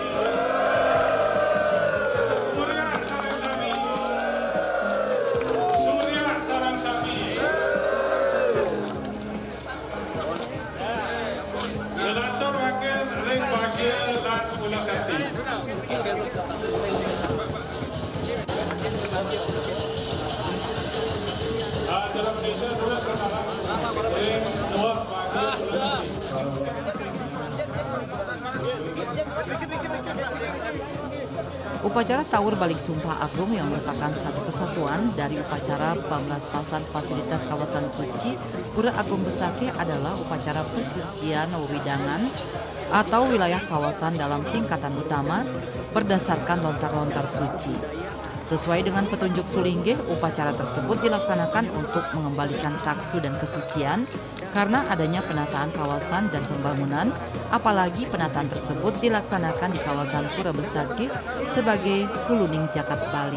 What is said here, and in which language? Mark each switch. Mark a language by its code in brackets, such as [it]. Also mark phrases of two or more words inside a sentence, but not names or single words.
[id] Surya Saransami. Surya Saransami. Relator Wakil Ring Wakil dan Pulasati. Dalam desa lurus ke sana. Ring Dua Wakil. Upacara Tawur Balik Sumpah Agung yang merupakan satu kesatuan dari upacara pemelaspasan fasilitas kawasan suci Pura Agung Besakih adalah upacara pesucian wewidangan atau wilayah kawasan dalam tingkatan utama berdasarkan lontar-lontar suci. Sesuai dengan petunjuk sulinggih, upacara tersebut dilaksanakan untuk mengembalikan taksu dan kesucian karena adanya penataan kawasan dan pembangunan, apalagi penataan tersebut dilaksanakan di kawasan Pura Besakih sebagai Huluning Jakat Bali.